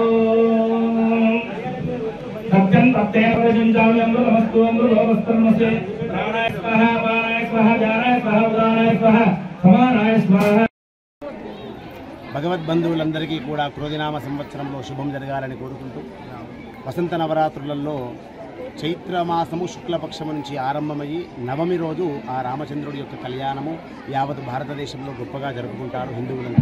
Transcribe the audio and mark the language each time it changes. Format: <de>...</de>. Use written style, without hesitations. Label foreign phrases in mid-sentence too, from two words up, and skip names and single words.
<sa>सत्यं तत्तेन प्रयुञ्जामि अमृतमस्तु अमृतोपस्तर्मसे प्राणाय स्वाहा अपानाय स्वाहा ज्ञानाय स्वाहा उदानाय स्वाहा समानाय स्वाहा.</sa> <te>భగవద్బంధువులందరికీ కూడా క్రోధినామ సంవత్సరంలో శుభం జరగాలని కోరుకుంటూ వసంత నవరాత్రులలో చైత్రమాసము శుక్లపక్షము నుంచి ఆరంభమయ్యి నవమి రోజు ఆ రామచంద్రుడి యొక్క కళ్యాణము యావత్ భారతదేశంలో గొప్పగా జరుపుకుంటారు హిందువులంతా.</te>